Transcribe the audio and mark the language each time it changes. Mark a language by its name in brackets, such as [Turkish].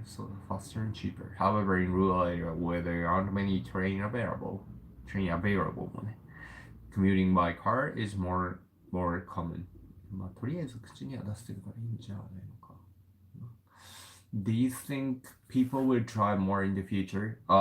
[English] So faster and cheaper. However, in rural area where there aren't many train available [Japanese] もね [English] commuting by car is more common. [Japanese] まあとりあえず口には出してるからいいんじゃないのか。 [English] Do you think people will try more in the future?